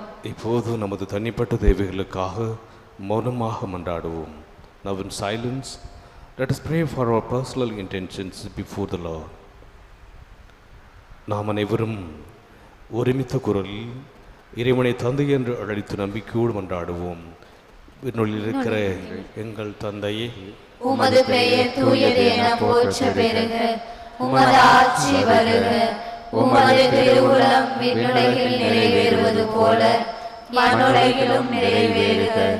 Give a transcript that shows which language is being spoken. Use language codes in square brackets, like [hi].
[ta] இப்போது நமது தனிப்பட்ட தேவைகளுக்காக மௌனமாக மன்றாடுவோம். [en] Now in silence, let us pray for our personal intentions before the Lord. [ta] நாம் அனைவரும் ஒருமித்த குரலில் இறைவனை தந்தை என்று அழைத்து நம்பிக்கையோடு மன்றாடுவோம். விண்ணுள்ளில் இருக்கிற எங்கள் தந்தையே, உமது பெயர் தூயது என போற்ற பெறுக, உமது ஆட்சி வருக, உமது திருவுளம் விண்ணுலகில் நிறைவேறுவது போல மண்ணுலகிலும் நிறைவேறுக.